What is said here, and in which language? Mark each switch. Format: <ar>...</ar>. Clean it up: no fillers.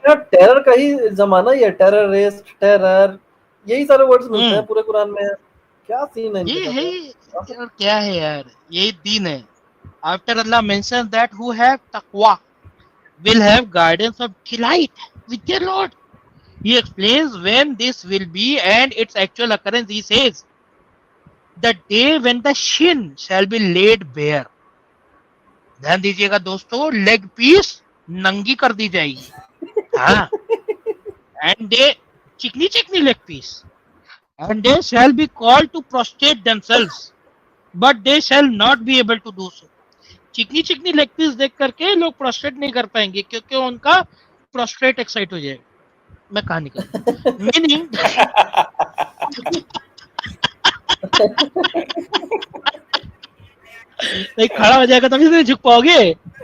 <hi>Terror का ही जमाना ही है, टेररिस्ट, टेरर, यही सारे वर्ड्स मिलते हैं पूरे कुरान में। क्या सीन है ये है यार, क्या है यार, यही दीन है।</hi> <en>After Allah mention that who have तकवा will have guidance of delight with their Lord. He explains when this will be and its actual occurrence. He says, the day when the shin shall be laid bare.</en> <hi>ध्यान दीजिएगा दोस्तों, leg piece नंगी कर दी जाएगी। हाँ,</hi> <en>and they</en> <hi>चिकनी leg piece,</hi> <en>and they shall be called to prostrate themselves, but they shall not be able to do so.</en> <hi>चिकनी leg piece देख करके लोग प्रोस्ट्रेट नहीं कर पाएंगे क्योंकि उनका प्रोस्ट्रेट एक्साइट हो जाएगा। मैं कहा निकल मीनिंग नहीं खड़ा हो जाएगा तभी तो झुक पाओगे।</hi>